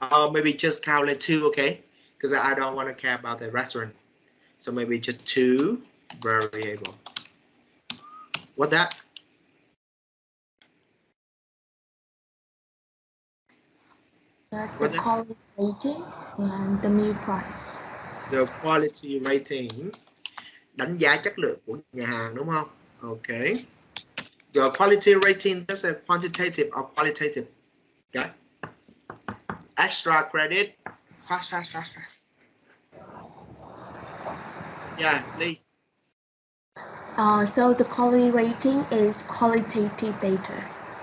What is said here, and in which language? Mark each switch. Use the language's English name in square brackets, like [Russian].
[English] Maybe just calculate 2, okay? Because I don't want to care about the restaurant. So maybe just 2 variable. What that? The quality rating and the meal price. The quality rating, [Vietnamese] đánh giá chất lượng của nhà hàng đúng không? [English] Okay. The quality rating, that's a quantitative or qualitative. Okay. Extra credit. Fast. Yeah, Lee. So the quality rating is qualitative data.